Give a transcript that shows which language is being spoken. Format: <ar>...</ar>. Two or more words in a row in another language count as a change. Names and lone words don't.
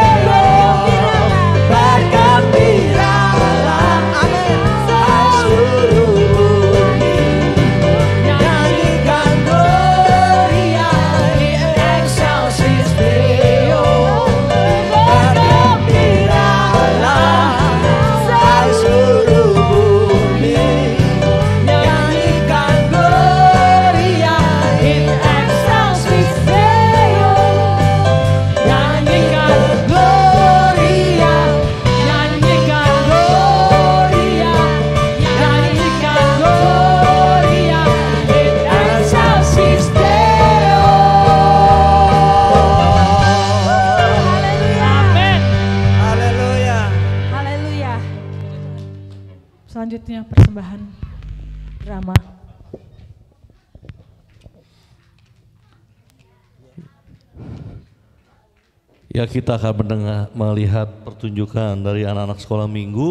<id>Bergembiralah seluruh bumi, nyanyikan</id> <la>Gloria in excelsis Deo.</la> <id>Bergembiralah seluruh bumi, nyanyikan</id> <la>Gloria in excelsis Deo.</la> <id>Nyanyikan Gloria, nyanyikan Gloria, nyanyikan</id> <la>Gloria in excelsis Deo.</la> <id>Amin. Haleluya. Haleluya. Selanjutnya persembahan drama. Ya, kita akan melihat pertunjukan dari anak-anak sekolah minggu.</id>